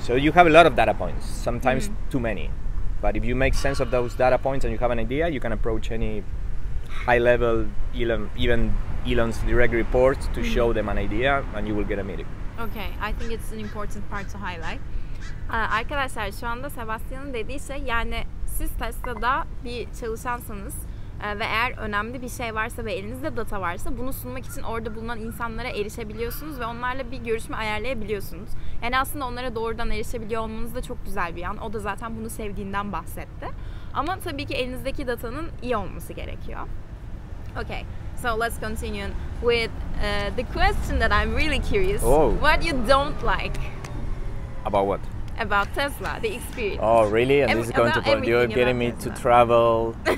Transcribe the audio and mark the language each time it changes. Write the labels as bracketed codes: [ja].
[en] So you have a lot of data points, sometimes too many. But if you make sense of those data points and you have an idea, you can approach any high-level, even Elon's direct reports to show them an idea, and you will get a meeting. Okay, I think it's an important part to highlight. [tr] Arkadaşlar şu anda Sebastian'ın dediği şey, yani siz Tesla'da bir çalışansanız ve eğer önemli bir şey varsa ve elinizde data varsa bunu sunmak için orada bulunan insanlara erişebiliyorsunuz ve onlarla bir görüşme ayarlayabiliyorsunuz. Yani aslında onlara doğrudan erişebiliyor olmanız da çok güzel bir yan. O da zaten bunu sevdiğinden bahsetti. Ama tabii ki elinizdeki datanın iyi olması gerekiyor. [en] Okay, so let's continue with the question that I'm really curious. What you don't like? About what? About Tesla, the experience. Oh, really? And this is going to point. You're getting me to travel.